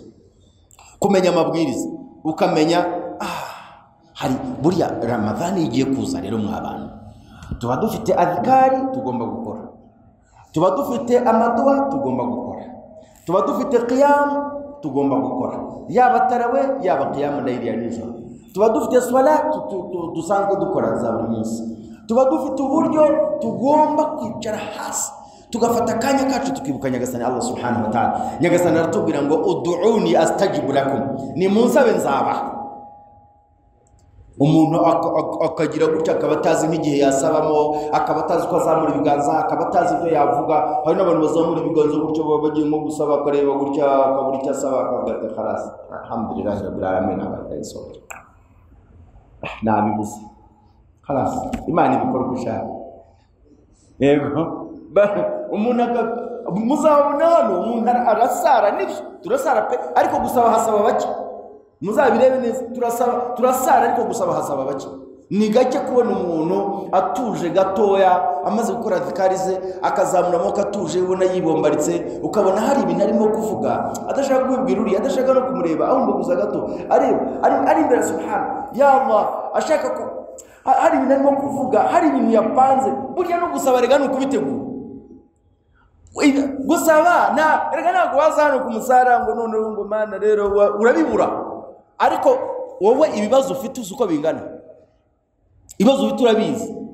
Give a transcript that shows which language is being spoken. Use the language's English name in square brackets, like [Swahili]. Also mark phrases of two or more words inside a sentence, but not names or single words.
[Kinyarwanda] Kumenya amabwiriza ukamenya hari buriya Ramadhan igiye kuza rero mw'abantu tuba dufite adhikari tugomba gukora, tuba dufite amadua tugomba gukora, tuba dufite qiyam tugomba gukora, yaba tarawe yaba [Arabic] قيام الليل [Kinyarwanda] ya nijoro, tuba dufite salat dusanzwe dukora za buri munsi, tuba dufite uburyo tugomba kwicara hasi tugafata kanya kacu tukibuka Nyagasani [Arabic] الله سبحانه وتعالى. [Kinyarwanda] Nyagasani aratubwira ngo [Arabic] ادعوني أستجب لكم, [Kinyarwanda] ni munsabe nzaba. Umuntu akagira gutya akaba atazi nk'igihe yasabamo, akaba atazi ko azamura ibiganza, akaba atazi ibyo yavuga. Hari n'abantu bazamura ibiganza gutyo bagiye nko gusaba akareba gutya akabura icyo asaba akavuga ati khalas [Arabic] الحمد لله رب العالمين [Kinyarwanda] akayisohora nabibuze khalas Imana ibikora gushaka. Yego umuntu muzabona hano umuntu arasara nibyo turasara pe, ariko gusaba hasaba bake. Muzabirebe neza turasara ariko gusaba hasaba bake. Ni gake kubona umuntu atuje gatoya amaze gukora adhikarize akazamura amaboko atuje ubona yibombaritse, ukabona hari ibintu arimo kuvuga adashaka kubibwira uri, adashaka no kumureba ahumba guza gato ari imbere [Arabic] سبحان يا الله, [Kinyarwanda] ashaka ko hari ibintu arimo kuvuga, hari ibintu yapanze. Burya no gusaba rega no kubitegura gusaba rega ntabwo waza hano ku musara ngo none ngo Mana rero urabibura, ariko wowe ibibazo ufite uko bingana, ibibazo ufite urabizi.